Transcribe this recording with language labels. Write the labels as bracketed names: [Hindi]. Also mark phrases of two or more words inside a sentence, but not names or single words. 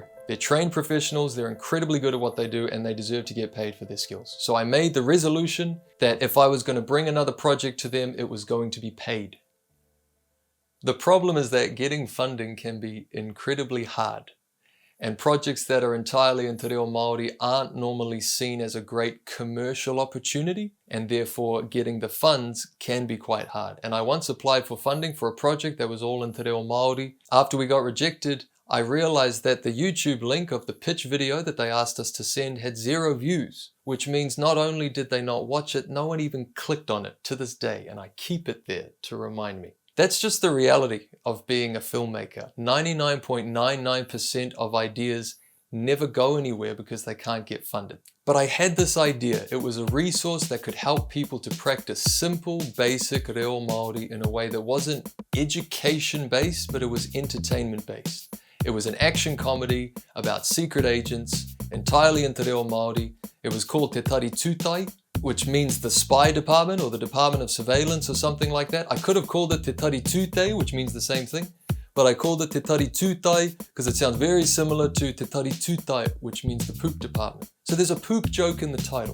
[English] They're trained professionals, they're incredibly good at what they do, and they deserve to get paid for their skills. So I made the resolution that if I was going to bring another project to them, it was going to be paid. The problem is that getting funding can be incredibly hard. And projects that are entirely in [Māori] te reo Māori [English] aren't normally seen as a great commercial opportunity, and therefore getting the funds can be quite hard. And I once applied for funding for a project that was all in [Māori] te reo Māori. [English] After we got rejected, I realized that the YouTube link of the pitch video that they asked us to send had 0 views, which means not only did they not watch it, no one even clicked on it to this day, and I keep it there to remind me. That's just the reality of being a filmmaker. 99.99% of ideas never go anywhere because they can't get funded. But I had this idea. It was a resource that could help people to practice simple, basic [Māori] reo Māori [English] in a way that wasn't education-based, but it was entertainment-based. It was an action comedy about secret agents, entirely in [Māori] te reo Māori. [English] It was called Te Tari Tūtai, which means the spy department or the department of surveillance or something like that. I could have called it Te Tari Tūtai, which means the same thing, but I called it Te Tari Tūtai because it sounds very similar to Te Tari Tūtai, which means the poop department. So there's a poop joke in the title.